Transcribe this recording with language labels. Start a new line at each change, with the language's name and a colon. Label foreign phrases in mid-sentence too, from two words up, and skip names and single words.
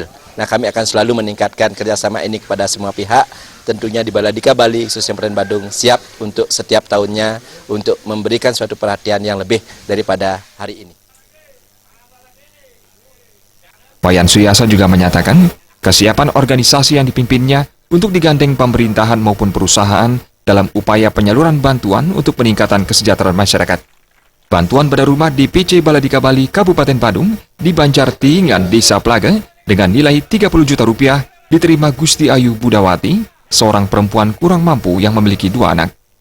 Indonesian: Nah, kami akan selalu meningkatkan kerjasama ini kepada semua pihak, tentunya di Baladika Bali, khususnya Kabupaten Badung, siap untuk setiap tahunnya untuk memberikan suatu perhatian yang lebih daripada hari ini. Wayan Suyase juga menyatakan, kesiapan organisasi yang dipimpinnya untuk digandeng pemerintahan maupun perusahaan dalam upaya penyaluran bantuan untuk peningkatan kesejahteraan masyarakat. Bantuan bedah rumah di DPC Baladika Bali Kabupaten Badung di Banjar Tiingan Desa Plage dengan nilai 30 juta rupiah diterima Gusti Ayu Budawati, seorang perempuan kurang mampu yang memiliki 2 anak.